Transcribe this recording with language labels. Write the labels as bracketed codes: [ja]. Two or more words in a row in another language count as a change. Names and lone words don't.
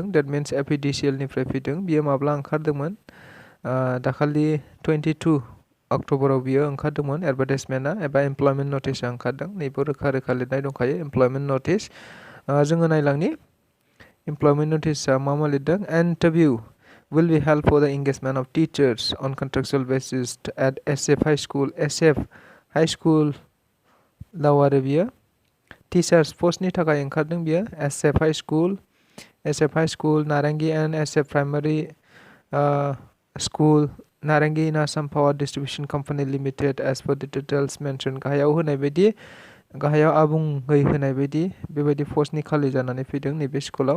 [en] that means [brx] Apdcl निफ्राय फैदों। बियो माब्ला ओंखारदोंमोन? दाखालि 22 अक्ट'बराव बियो ओंखारदोंमोन। एडभार्टाइजमेन्टआ एबा [en] employment notice [brx] ओंखारदों। नैबो रोखा रोखा लिरनाय दंखायो [en] employment notice. [brx] जोङो नायलांनि [en] employment notice [brx] मा लिरदों। [en] Interview will be held for the engagement of teachers on contractual basis at SF High School. [brx] SF High School लाव आरो बियो [en] teachers post [brx] थाखाय ओंखारदों बियो। SF High School नारेंगी एंड SF प्राइमारी स्कुल नारेंगी [en] in Assam Power Distribution Company Limited as per the details mention [brx] गाहायाव होनाय बायदि गाहायाव आबुङै होनाय बायदि बेबायदि पस्टनि खालि जानानै फैदों नैबे स्कुलाव।